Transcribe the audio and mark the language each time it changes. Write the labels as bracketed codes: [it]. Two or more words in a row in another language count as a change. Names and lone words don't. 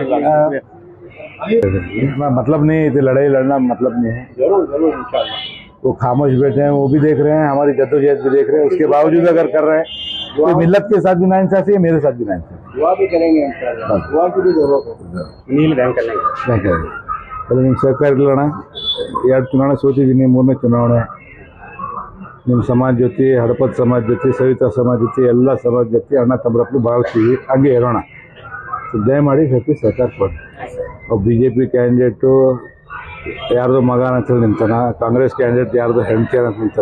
[hi] मतलब नहीं, लड़ाई लड़ना मतलब नहीं है। जरूर इंशाल्लाह। वो खामोश बैठे हैं, वो भी देख रहे हैं, हमारी जद्दोजहद भी देख रहे हैं। उसके बावजूद अगर कर रहे हैं तो मिल्लत के साथ भी नाइंसाफी है, मेरे साथ भी नाइंसाफी। दुआ भी करेंगे इंशाल्लाह, दुआ की भी जरूरत है। नील बैंक करेंगे [kn] ನಿಮ್ ಸಹಕಾರ ಇಲ್ಲಣ್ಣ. 2 ಚುನಾವಣೆ ಸೋತಿದ್ದೀನಿ, 3ನೇ ಚುನಾವಣೆ. ನಿಮ್ಮ ಸಮಾಜ ಜೊತೆ, ಹಡಪದ್ ಸಮಾಜ ಜೊತೆ, ಸವಿತಾ ಸಮಾಜ ಜೊತೆ, ಎಲ್ಲ ಸಮಾಜ ಜೊತೆ ಅಣ್ಣ ತಮ್ಮರಪ್ಪಲು ಬಾಳ್ತೀವಿ, ಹಂಗೆ ಇರೋಣ. ದಯಮಾಡಿ ಸತಿ ಸಹಕಾರ ಕೊಡಿ. ಬಿಜೆಪಿ ಕ್ಯಾಂಡಿಡೇಟು ಯಾರ್ದೋ ಮಗ ಅಂತೇಳಿ ನಿಂತಾನ, ಕಾಂಗ್ರೆಸ್ ಕ್ಯಾಂಡಿಡೇಟ್ ಯಾರ್ದೋ ಹೆಂಡತಿ ಅಂತ ನಿಂತಾರ.